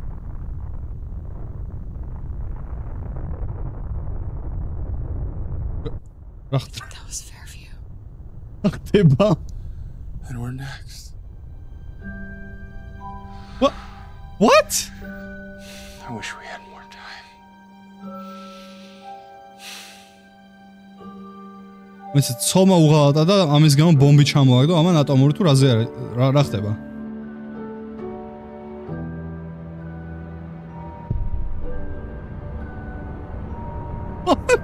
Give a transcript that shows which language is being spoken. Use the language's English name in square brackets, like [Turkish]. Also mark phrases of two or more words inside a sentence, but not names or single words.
[English] That was Fairview. [Georgian] ხდება? [English] And we're next. What? What? I wish we had more time. [Georgian] მეც ცოლმა უღალატა და ამის გამო ბომბი ჩამოაგდო, ამან ატომური თუ რაზე არის? რა ხდება? What?